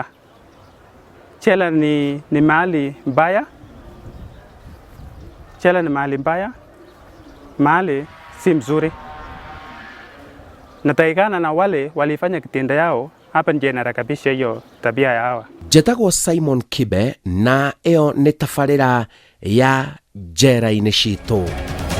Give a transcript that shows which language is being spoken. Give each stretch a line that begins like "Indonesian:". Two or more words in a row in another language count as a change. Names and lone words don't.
Swahili: Jela ni mahali mbaya. Jela ni mahali mbaya. Mahali si mzuri. Nataikana na wale walifanya kitendo yao, hapa nje narekebisha hiyo tabia ya hawa.
Kikuyu: Njĩtagwo Simon Kibe na ĩyo nĩ tabarĩra ya njera-inĩ citũ.